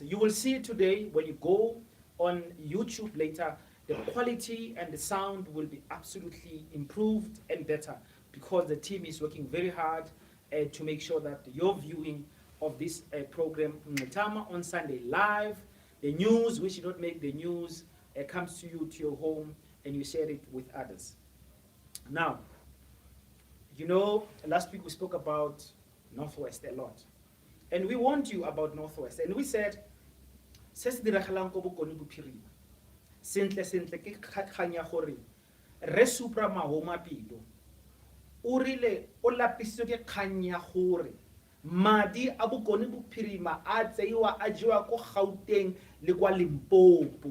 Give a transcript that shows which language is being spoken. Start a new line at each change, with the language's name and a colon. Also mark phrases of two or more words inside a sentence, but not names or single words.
English: You will see today when you go on YouTube later, the quality and the sound will be absolutely improved and better, because the team is working very hard to make sure that your viewing of this program, Mngxitama on Sunday live, the news, which did not make the news, comes to you, to your home, and you share it with others. Now, you know, last week we spoke about Northwest a lot. And we warned you about Northwest. And we said,
Tswana: se se diragalang ko Bokone Bophirima, sentle ke kgang ya gore re supra mahoma pelo. O rile o lapisitswe ke kgang ya gore madi a Bokone Bophirima a tseiwa a jewa ko Gauteng le kwa Limpopo.